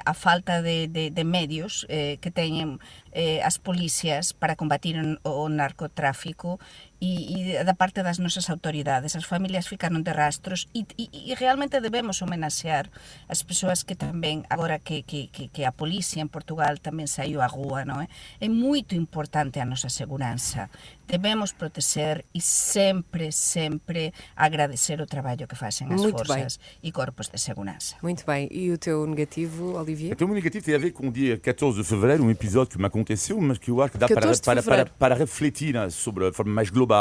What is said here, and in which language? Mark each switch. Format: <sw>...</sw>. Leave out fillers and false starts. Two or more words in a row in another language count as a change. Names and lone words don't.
<gl>A falta de medios que teñen as policías para combatir o narcotráfico e da parte das nosas autoridades. As familias ficaron de rastros e realmente debemos homenaxear as persoas que tamén, agora que a policía en Portugal tamén saiu á rúa, non é? É moito importante a nosa seguranza. Debemos proteger e sempre agradecer o trabalho que facen as forças e corpos de segurança.</gl> <pt>Muito bem. E o teu negativo, Olivier? Então, o meu negativo tem a ver com o dia 14 de fevereiro, um episódio que me aconteceu, mas que eu acho que dá para refletir, né, sobre a forma mais global.</pt>